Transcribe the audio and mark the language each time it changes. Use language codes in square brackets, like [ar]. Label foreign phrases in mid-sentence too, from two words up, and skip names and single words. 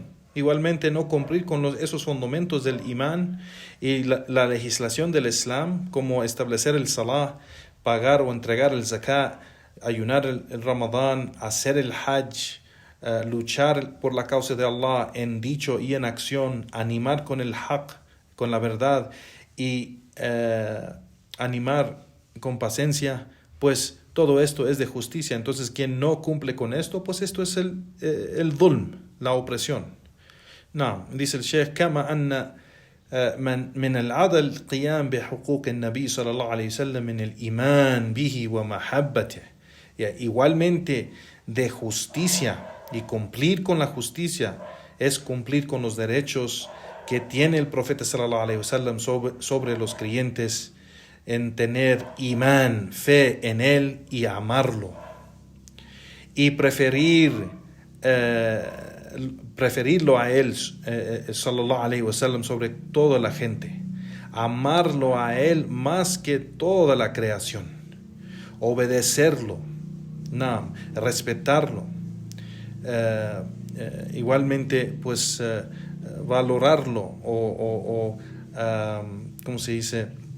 [es] Igualmente no cumplir con esos fundamentos del imán y la legislación del Islam, como establecer el salah, pagar o entregar el zakat, ayunar el Ramadán, hacer el hajj, luchar por la causa de Allah en dicho y en acción, animar con el haq, con la verdad y animar con paciencia, pues todo esto es de justicia. Entonces quien no cumple con esto, pues esto es el dhulm, la opresión. Dice el Sheikh: [ar] كما أن من العدل القيام بحقوق النبي صلى الله عليه وسلم من الإيمان به ومحبته. [es] Igualmente de justicia, y cumplir con la justicia es cumplir con los derechos que tiene el profeta [ar] صلى الله عليه وسلم [es] sobre los creyentes, en tener imán, fe en él y amarlo, y preferirlo a él [ar] صلى الله عليه وسلم [es] sobre toda la gente, amarlo a él más que toda la creación, obedecerlo, respetarlo, igualmente pues valorarlo o ¿cómo se dice?